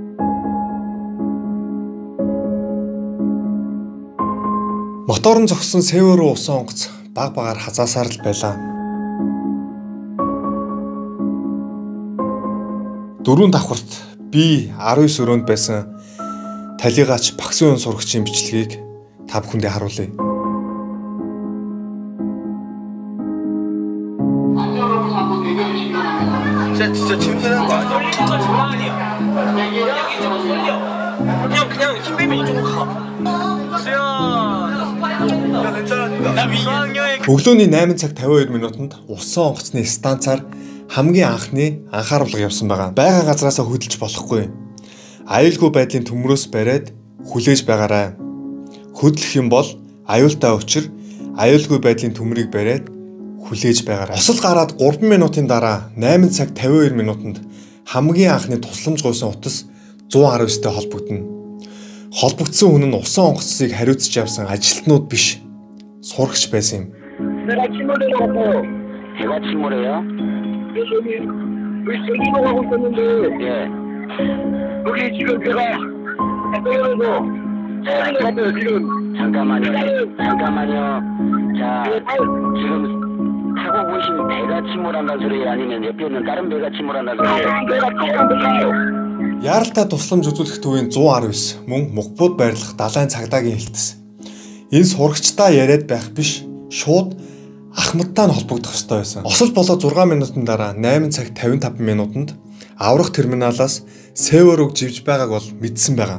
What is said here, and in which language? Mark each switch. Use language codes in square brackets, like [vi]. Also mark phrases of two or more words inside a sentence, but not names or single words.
[mn] Мотор нь зогссон Север руу усан онгоц баг багаар хазаасаар л байлаа. Дөрөв давхарт би 19 өрөөнд байсан талигаач багсын үн сурагчийн бичлэгийг та бүхэндээ харуулъя. [ko] 진짜 침새는 거 아니야? 장난 아니야. 그냥 힘 빼면 이쪽으로 가. 수연. 야 괜찮아. 나 수학여행. [mn] Өглөөний 8 цаг 52 минутанд усан онгоцны станцаар хамгийн анхны анхааруулга явсан байгаа. Байга газраасаа хөдөлж болохгүй. Аюулгүй байдлын төмрөөс бариад хүлээж байгаарай. Хөдлөх юм бол аюултай учир аюулгүй байдлын төмрийг бариад хүлээж байгаарай. Осол гараад 3 минутын дараа 8 цаг 52 минутанд хамгийн анхны тусламж гуйсан утас 119-тэй холбогдно. Холбогдсон хүн нь усан онгоцыг хариуцж явсан ажилтнууд биш, сурагч байсан юм. [ko] 배가 침몰해가지고. 배가 침몰해요? 여기 세기로 가고 있었는데. 예. 여기 지금 배가 떨어져서 떨어졌어요 지금. 잠깐만요. 자, 지금 타고 보신 배가 침몰한다는 소리예요? 아니면 옆에 있는 다른 배가 침몰한다는 소리예요? 배가 침몰해요. [mn] Яралтай тусламж үзүүлэх төвийн 119 мөн Мукбод байрлах далайн цагдаагийн хэлтс. Энэ сурагчдаа яриад байх биш, шууд Ахмадтай нь холбогдох ёстой байсан. Осол болоо 6 минутын дараа 8 цаг 55 минутанд аврах терминалаас Северог живж байгааг бол мэдсэн байгаа.